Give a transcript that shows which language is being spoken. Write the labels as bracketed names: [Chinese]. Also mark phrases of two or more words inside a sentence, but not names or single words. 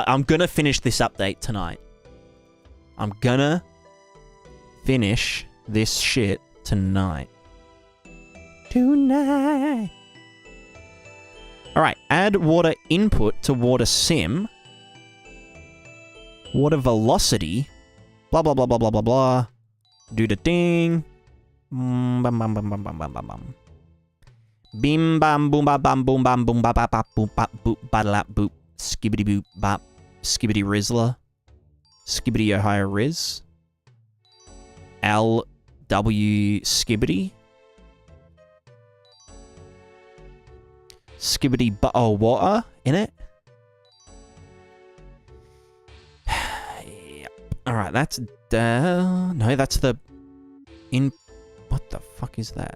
[English] I'm gonna finish this update tonight. I'm gonna finish this shit tonight. Alright, add water input to water sim. Water velocity. Blah, blah, blah, blah, blah, blah, blah. Do the thing. Bam, bam, bam, bam, bam, bam, bam, bam. Bim, bam, boom, bam, bam, boom, bam, boom, bap, bap, bap, boop, bap, boop, badalap, boop. Skibbity boop, bap. Skibbity Rizzler. Skibbity Ohio Riz. LW Skibbity. Skibbity water in it. Yep. Alright, that's no, that's the what the fuck is that?